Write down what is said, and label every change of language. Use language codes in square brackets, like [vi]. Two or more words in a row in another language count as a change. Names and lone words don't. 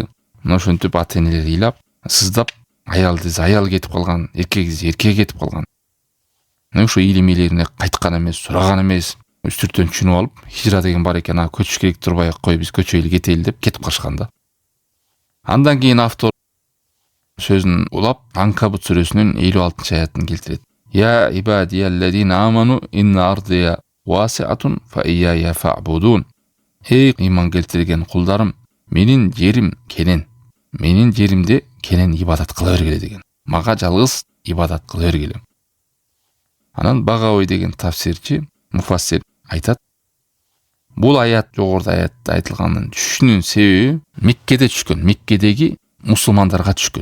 [ky] Мына ошентип ата-энелер ыйлап, сыздап, аялды аял кетип калган, эркек кетип калган. Ошо илим элерине кайткан эмес, сураган эмес, үстүртөн түшүнүп алып, хижра деген бар экен, көчүш керек турбай кой, биз көчөйлү кетели деп кетип калышкан да. Андан кийин автор сөзүн улап, Анкабут сүрөсүнүн 56-аятын келтирет. [ar] يا عبادي الذين آمنوا إن أرضي واسعة فإياي فاعبدون. [ky] Эй иман келтирген кулдарым, менин жерим кенен. Менин жеримде кенен ибадат кыла бергиле деген. Мага жалгыз ибадат кыла бергиле. Анан Багауи деген тафсирчи, муфассир айтат. Бул аят жогоруда аятта айтылганын түшүнүн себеби Меккеде түшкөн, Меккедеги мусулмандарга түшкөн.